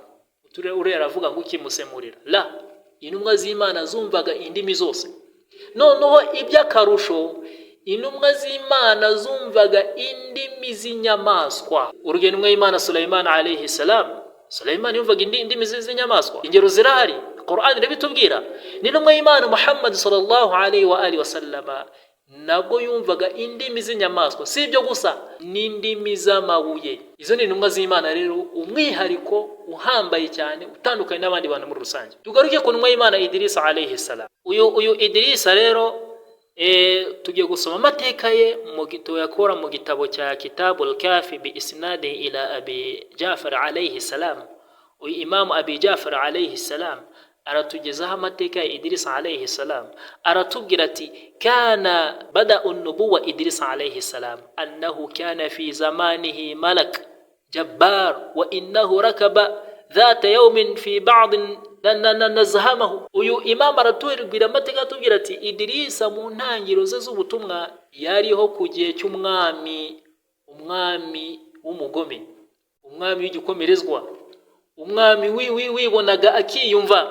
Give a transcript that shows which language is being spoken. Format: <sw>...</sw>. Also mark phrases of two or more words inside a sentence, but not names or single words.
<rw>Urera avuga ngo ukimusemurira la, intumwa z'Imana zumvaga indimi zose. Noneho iby'akarusho, intumwa z'Imana zumvaga indimi z'inyamaswa. Urugero intumwa y'Imana Sulaiman</rw> <ar>عليه السلام,</ar> <rw>Sulaiman yumvaga indimi z'inyamaswa. Ingero zirahari, Qur'an irabitubwira. N'intumwa y'Imana Muhammad</rw> <ar>صلى الله عليه وآله وسلم</ar> <rw>nabwo yumvaga indimi z'inyamaswa. Si ibyo gusa, n'indimi z'amabuye. Izo ni intumwa z'Imana rero umwihariko uhambaye cyane utandukanye n'abandi bantu muri rusange. Tugaruke ku ntumwa y'Imana Idrisa</rw> <ar>عليه السلام.</ar> <rw>Uyu Idrisa rero tugiye gusoma amateka ye mu gitabo yakora mu gitabo cya Kitabul Kafi</rw> <ar>بإسناد إلى أبي جعفر عليه السلام.</ar> <rw>Uyu Imam Abi Jafar</rw> <ar>عليه السلام</ar> <rw>aratugezaho amateka ya Idrisa alayhi salam. Aratubwira ati</rw> <ar>كان بدء النبوة إدريس عليه السلام أنه كان في زمانه ملك جبار وإنه ركب ذات يوم في بعض نزهه.</ar> <rw>Uyu Imam aratubwira amateka atubwira ati Idrisa mu ntangiro ze z'ubutumwa yariho ku gihe cy'umwami w'umugome, umwami w'igikomerezwa, umwami wibonaga akiyumva.</rw>